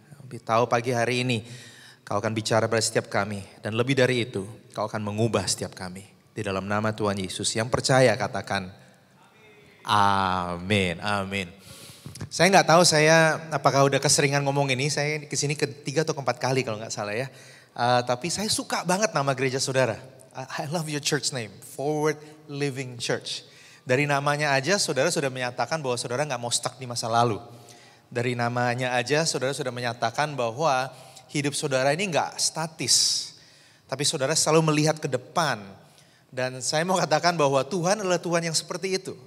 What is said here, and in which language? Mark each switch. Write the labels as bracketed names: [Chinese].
[Indonesian] Kami tahu pagi hari ini Kau akan bicara pada setiap kami dan lebih dari itu Kau akan mengubah setiap kami. Di dalam nama Tuhan Yesus, yang percaya katakan amin, amin. Saya nggak tahu saya apakah udah keseringan ngomong ini, saya kesini ketiga atau keempat kali kalau nggak salah ya. Tapi saya suka banget nama gereja saudara. [English] I love your church name, Forward Living Church. [Indonesian] Dari namanya aja saudara sudah menyatakan bahwa saudara nggak mau stuck di masa lalu. Dari namanya aja saudara sudah menyatakan bahwa hidup saudara ini nggak statis. Tapi saudara selalu melihat ke depan. Dan saya mau katakan bahwa Tuhan adalah Tuhan yang seperti itu.